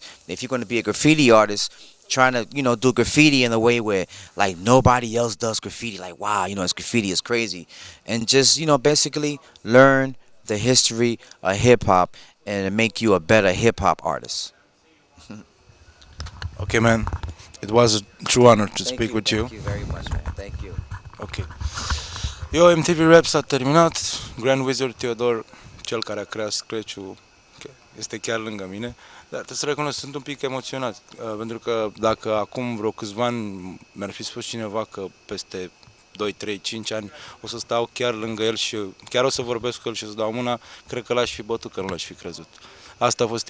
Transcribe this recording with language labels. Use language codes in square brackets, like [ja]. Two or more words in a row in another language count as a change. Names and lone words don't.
[en] If you're going to be a graffiti artist, trying to do graffiti in a way where like nobody else does graffiti, like wow, it's graffiti is crazy. And just basically learn the history of hip hop and make you a better hip hop artist. Okay, man. It was a true honor to speak with you. Thank you very much, man. Thank you. [ro] Ok. Eu MTV Rap s-a terminat. Grand Wizard Theodor, cel care a creat Scratch-ul, este chiar lângă mine. Dar trebuie să recunosc, sunt un pic emoționat. Pentru că dacă acum vreo câțiva ani mi-ar fi spus cineva că peste 2, 3, 5 ani o să stau chiar lângă el și chiar o să vorbesc cu el și o să dau mâna, cred că l-aș fi bătut, că nu l-aș fi crezut.